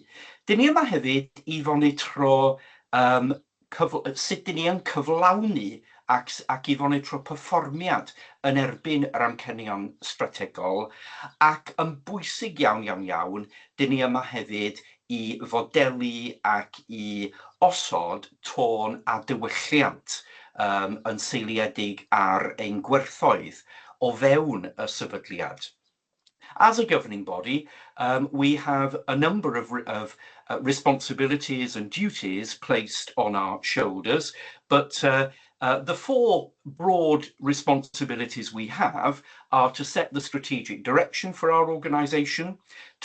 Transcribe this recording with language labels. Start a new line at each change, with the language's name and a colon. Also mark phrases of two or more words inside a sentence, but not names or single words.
Welsh: Dyn ni yma hefyd I fonitro sut dyn ni yn cyflawni ac I fonitro perfformiad yn erbyn yr amcanion strategol, ac yn bwysig iawn, dyn ni yma hefyd I fodelu ac I osod tôn a diwylliant yn seiliedig ar ein gwerthoedd o fewn y sefydliad.
English: As a governing body, we have a number of responsibilities and duties placed on our shoulders, but the four broad responsibilities we have are to set the strategic direction for our organisation, to